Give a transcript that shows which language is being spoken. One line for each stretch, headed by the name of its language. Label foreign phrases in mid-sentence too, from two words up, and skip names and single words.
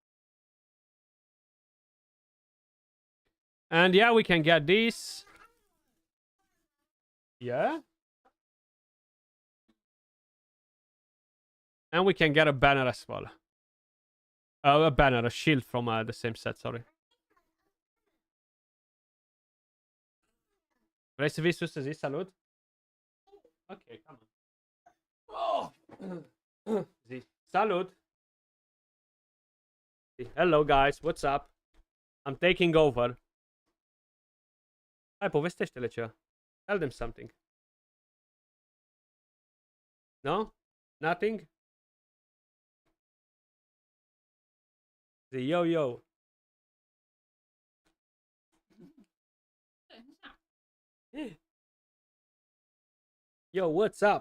English: And yeah, we can get this. Yeah. And we can get a banner as well. A banner, a shield from the same set, sorry.
Romanian: Vrei să vii sus să zici salut?
English: Ok, come on.
Romanian: Oh. Zi. Salut.
English: Hello guys, what's up? I'm taking over.
Romanian: Hai, povestește-le ceva.
English: Tell them something. No? Nothing?
Romanian: Zi, yo, yo.
English: Yo, what's up?